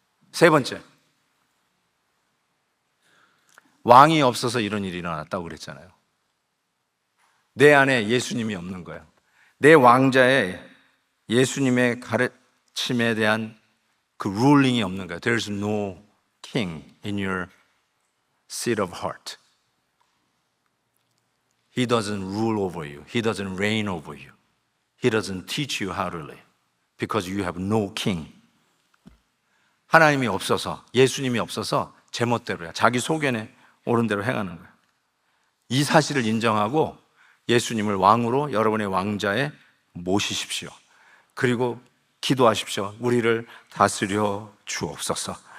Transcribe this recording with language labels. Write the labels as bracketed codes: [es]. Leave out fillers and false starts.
[ko] 세 번째, 왕이 없어서 이런 일이 일어났다고 그랬잖아요. 내 안에 예수님이 없는 거예요. 내 왕자에 예수님의 가르침에 대한 그 룰링이 없는 거예요. [en] There's no king in your seat of heart. He doesn't rule over you. He doesn't reign over you. He doesn't teach you how to live because you have no king. [ko] 하나님이 없어서, 예수님이 없어서 제멋대로야. 자기 소견에 옳은 대로 행하는 거예요. 이 사실을 인정하고 예수님을 왕으로 여러분의 왕자에 모시십시오. 그리고 기도하십시오. 우리를 다스려 주옵소서.